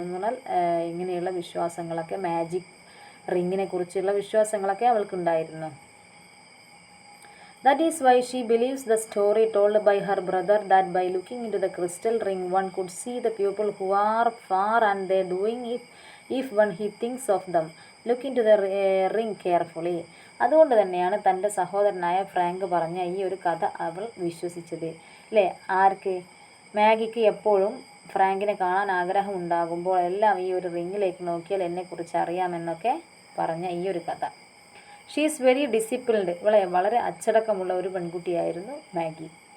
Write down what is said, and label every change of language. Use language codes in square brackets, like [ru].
[ml] എന്ന് പറഞ്ഞാൽ ഇങ്ങനെയുള്ള വിശ്വാസങ്ങളൊക്കെ, മാജിക് റിങ്ങിനെ കുറിച്ചുള്ള വിശ്വാസങ്ങളൊക്കെ അവൾക്കുണ്ടായിരുന്നു. [en] That is why she believes the story told by her brother that by looking into the crystal ring one could see the people who are far and they doing if one he thinks of them. Look into the ring carefully. [ml] അതുകൊണ്ട് തന്നെയാണ് തൻ്റെ സഹോദരനായ Frank പറഞ്ഞ ഈ ഒരു കഥ അവൾ വിശ്വസിച്ചത്. അല്ലേ, ആർക്ക്? മാഗിക്ക് എപ്പോഴും ഫ്രാങ്കിനെ കാണാൻ ആഗ്രഹം ഉണ്ടാകുമ്പോൾ എല്ലാം ഈ ഒരു റിങ്ങിലേക്ക് നോക്കിയാൽ എന്നെക്കുറിച്ച് അറിയാമെന്നൊക്കെ പറഞ്ഞ ഈ ഒരു കഥ. [en] She is very disciplined. [ml] വളരെ അച്ചടക്കമുള്ള ഒരു പെൺകുട്ടിയായിരുന്നു മാഗി.